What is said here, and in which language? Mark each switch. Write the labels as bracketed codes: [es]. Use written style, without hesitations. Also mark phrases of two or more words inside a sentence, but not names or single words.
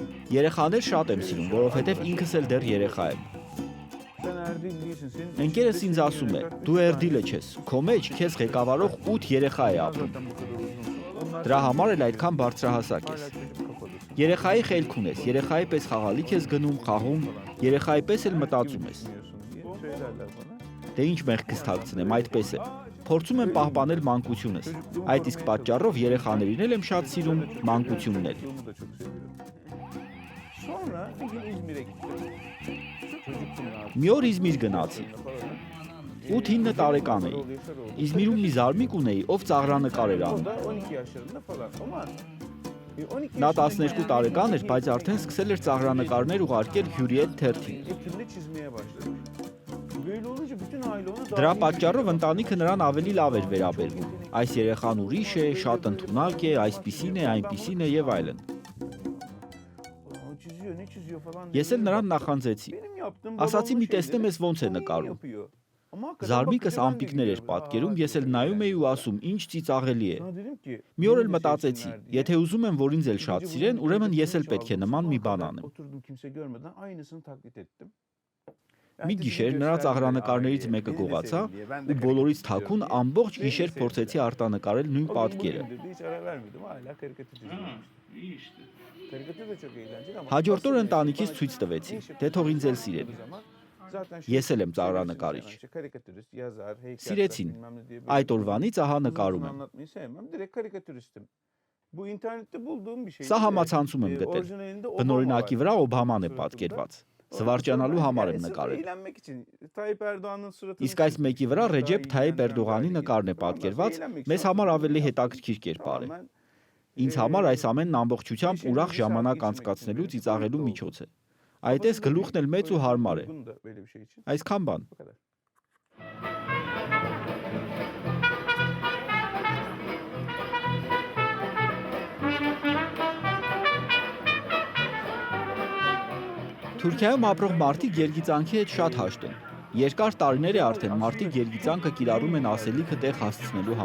[hy] Երեխաներ շատ եմ սիրում, որովհետև ինքս էլ դեռ երեխա եմ։ [tr] Sen Erdil değilsin. Senin [hy] Ընկերս ինձ ասում է, դու Էրդիլը չես, քո մեջ քեզ ղեկավարող 8 երեխա է ապրում։ [tr] zaten bu kadar uzun. Onlar [hy] Դրա համար էլ այդքան բարձրահասակ ես։ [tr] hala çocuk kafadasın. [hy] Երեխայի խելք ունես, երեխայի պես խաղալիք ես գնում, խաղում, երեխայի պես էլ մտածում ես։ [tr] Düşünüyorsun diye söylerler bana. [hy] Դե ինչ մեղքս թաքցնեմ, այդպես է։ Փորձում եմ պահպանել մանկությունս։ Այդ իսկ պատճառով երեխաներին էլ եմ շատ սիրում, մանկությունն էլ։ [tr] Çocukluğumu da çok seviyorum. Sonra bir gün İzmir'e gittim. Çocuktum abi. [hy] Մի օր Իզմիր գնացի։ 8-9 տարեկան էի։ Իզմիրում մի զարմիկ ունեի, ով ծաղրանկար էր [tr] O [hy] անում։ [tr] da 12 yaşlarında falan ama 12 [hy] Նա [tr] yaşındayken [hy] 12 տարեկան էր, բայց արդեն սկսել էր ծաղրանկարներ uղարկել Հյուրիետ թերթին։ [tr] Ekim'de çizmeye başladım. Böyle olunca bütün aile onu [hy] Դրա պատճառով ընտանիքը նրան ավելի լավ էր վերաբերվում։ Այս երեխան ուրիշ է, շատ ընդունակ է, այսպիսին է, այնպիսին է եւ այլն։ [tr] O çiziyor, ne çiziyor falan. [hy] Ես էլ նրան նախանձեցի։ [tr] Benim yaptığım [hy] Ասացի մի տեսնեմ ես ոնց է [tr] babamın [hy] նկարում։ [tr] yapıyor. Ama hakikaten [hy] Զարմիկս [tr] bakınca ben de [hy] ամպիկներ էր [tr] gülüyorum. [hy] պատկերում, ես էլ նայում էի ու ասում, ինչ ծիծաղելի է։ [tr] Sonra dedim ki, [hy] Մի օր էլ [tr] beni de [hy] մտածեցի, [tr] sevsinler diye. [hy] եթե ուզում եմ, որ ինձ էլ շատ [tr] Gece [hy] սիրեն, [tr] bunun [hy] ուրեմն ես էլ [tr] plakatını [hy] պետք է [tr] çaldım. [hy] նման մի [tr] Sabaha [hy] բան [tr] kadar [hy] անեմ։ [tr] Oturdum kimse görmeden aynısını taklit ettim. [hy] Մի գիշեր նրա ծաղրանկարներից մեկը գողացա ու բոլորից թաքուն ամբողջ գիշեր փորձեցի արտանկարել նույն պատկերը։ [tr] Hiç ara vermedim. Hala karikatür çiziyorum. İyi işte. Karikatür de çok eğlenceli ama [hy] Հաջորդ օր [tr] asıl [hy] ընտանիքից [tr] bana [hy] ցույց տվեցի, [tr] en çok [hy] թե թող ինձ էլ [tr] hoşuma [hy] սիրեն։ [tr] gittiği zaman zaten [hy] Ես էլ եմ [tr] şey [hy] ծաղրանկարիչ։ [tr] işte karikatürist, yazar, heykeltıraş, [hy] Սիրեցին։ [tr] bilmem ne diye böyle [hy] Այդ օրվանից ահա [tr] uzun [hy] նկարում [tr] uzun [hy] եմ։ [tr] anlatmayı sevmem. Direkt karikatüristim. Bu internette bulduğum bir şey. [hy] Սա համացանցում եմ գտել։ [tr] Orijinalinde [hy] Բնօրինակի վրա Օբաման է [tr] suratında. [hy] պատկերված։ Զվարճանալու համար եմ [tr] Yani sırf [hy] նկարել։ [tr] eğlenmek için Tayyip Erdoğan'ın suratını [hy] Իսկ այս մեկի վրա Ռեջեփ Թայիպ Էրդողանի նկարն է պատկերված, մեզ համար ավելի հետաքրքիր կերպար է։ Ինձ համար այս ամենն ամբողջությամբ ուրախ ժամանակ անցկացնելու ծիծաղելու միջոց է։ Այդպես գլուխն էլ մեծ ու հարմար է։ [tr] Böyle bir şey için. [hy] Այսքան բան։ [tr] Bu kadar. [hy] Թուրքիայում ապրող մարդիկ երգիծանքի հետ շատ հաշտ են։ Երկար տարիներ է արդեն մարդիկ երգիծանքը կիրառում են ասելիքը տեղ հասցնելու